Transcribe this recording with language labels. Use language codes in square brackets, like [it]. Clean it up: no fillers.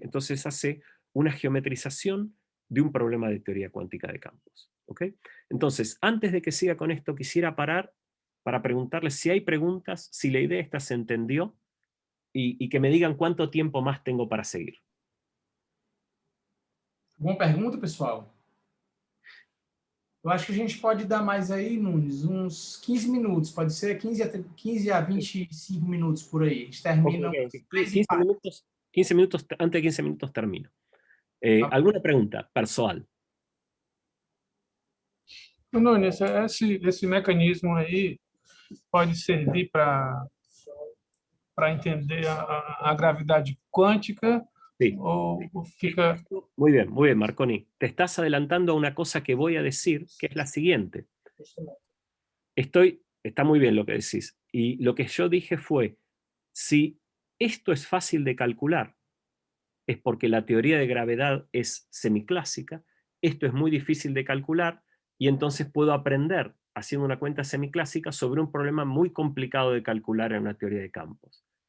[es] Entonces hace una geometrización de un problema de teoría cuántica de campos. ¿Okay? Entonces, antes de que siga con esto, quisiera parar para preguntarles si hay preguntas, si la idea esta se entendió, y que me digan cuánto tiempo más tengo para seguir. [pt] Boa pergunta, pessoal. Eu acho que a gente pode dar mais aí, Nunes, uns 15 minutos. Pode ser 15 a 25 minutos por aí. A gente termina... [es] Okay. 15 minutos, antes de 15 minutos termino. ¿Alguna pregunta personal? [pt] Nunes, esse mecanismo aí pode servir para entender a gravidade quântica. [es] Sí. [pt] O fica... [es] Muy bien, Marconi. Te estás adelantando a una cosa que voy a decir, que es la siguiente. Está muy bien lo que decís. Y lo que yo dije fue, si esto es fácil de calcular, es porque la teoría de gravedad es semiclásica, esto es muy difícil de calcular, y entonces puedo aprender, haciendo una cuenta semiclásica, sobre un problema muy complicado de calcular en una teoría de campos.